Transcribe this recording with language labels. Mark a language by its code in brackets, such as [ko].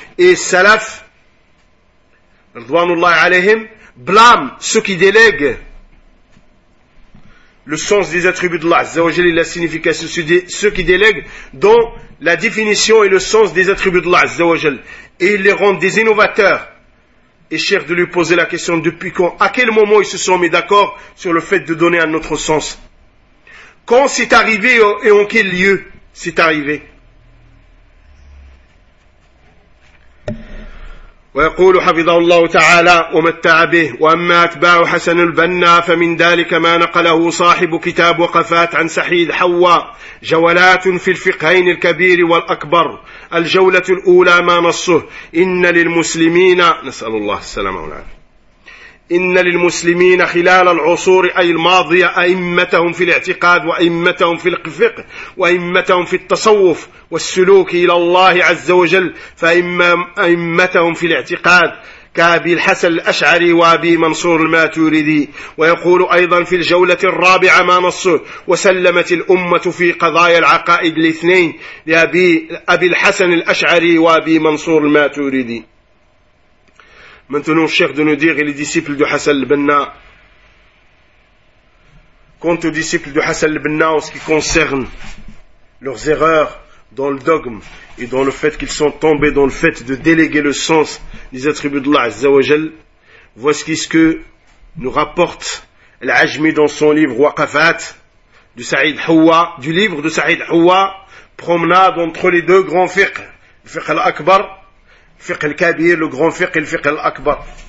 [fr] Et Salaf, radwanullah alayhim, blâme ceux qui délèguent le sens des attributs d'Allah, azza wa jalla, la signification, ceux qui délèguent dans la définition et le sens des attributs d'Allah, azza wa jalla. Et ils les rendent des innovateurs. Et cherche de lui poser la question depuis quand, à quel moment ils se sont mis d'accord sur le fait de donner un autre sens. Quand c'est arrivé et en quel lieu c'est arrivé. [ar] ويقول حفظه الله تعالى ومتع به وأما أتباع حسن البنا فمن ذلك ما نقله صاحب كتاب وقفات عن سحيد حواء جولات في الفقهين الكبير والأكبر الجولة الأولى ما نصه إن للمسلمين نسأل الله السلامة والعافية إن للمسلمين خلال العصور أي الماضية أئمتهم في الاعتقاد وأئمتهم في الفقه وأئمتهم في التصوف والسلوك إلى الله عز وجل فأئمتهم في الاعتقاد كأبي الحسن الأشعري وأبي منصور الماتوردي ويقول أيضا في الجولة الرابعة ما نصه وسلمت الأمة في قضايا العقائد الاثنين لأبي الحسن الأشعري وأبي منصور الماتوردي. [fr] Maintenant, cher de nous dire, et les disciples de Hassan al-Banna, quant aux disciples de Hassan al-Banna en ce qui concerne leurs erreurs dans le dogme et dans le fait qu'ils sont tombés dans le fait de déléguer le sens des attributs d'Allah Azza wa Jal, voici ce que nous rapporte Al-Ajmi dans son livre Waqafat de Saïd Houwa, du livre de Saïd Houwa, promenade entre les deux grands fiqh, le fiqh al-Akbar, Fiqh al-Kabir, le grand fiqh, le fiqh al-Akbar.